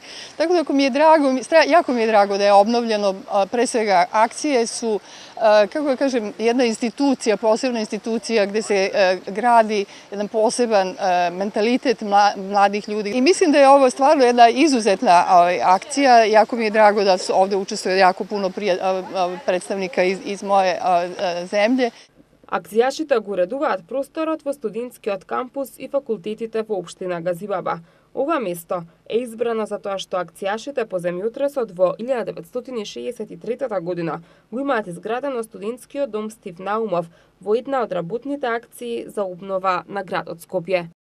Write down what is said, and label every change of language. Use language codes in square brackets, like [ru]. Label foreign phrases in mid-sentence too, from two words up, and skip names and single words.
[sr] Tako da jako mi je drago da je obnovljeno, pre svega akcije su, kako da kažem, jedna institucija, posebna institucija gde se gradi jedan poseban mentalitet mladih ljudi. I mislim da je ovo stvarno jedna izuzetna akcija. Jako mi je drago da su ovde učestvuje jako puno predstavnika iz moje zemlje. [mk] Акцијашите го уредуваат просторот во студентскиот кампус и факултетите во општина Газибаба. Ова место е избрано затоа што акцијашите по земјотресот во 1963 година го имаат изградено студентскиот дом Стив Наумов во една од работните акции за обнова на градот Скопје.